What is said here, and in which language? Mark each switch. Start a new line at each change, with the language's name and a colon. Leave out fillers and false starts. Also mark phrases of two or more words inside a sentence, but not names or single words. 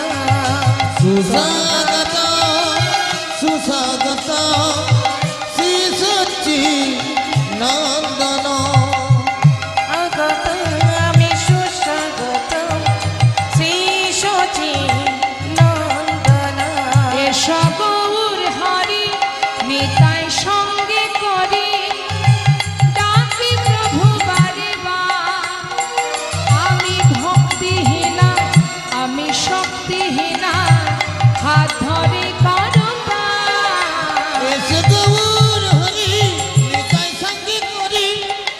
Sanskrit: सुस्वागतं सुस्वागतं श्री सच्चिदानंदन। स्वागतं सुस्वागतं श्री सच्चिदानंदना।
Bangla: এসো গৌর হরি নিতাই সঙ্গে করি ডাকি প্রভু বারে বার। আমি ভক্তিহীনা আমি শক্তিহীনা হাত ধরে করো পার। এসো গৌর হরি নিতাই সঙ্গে করি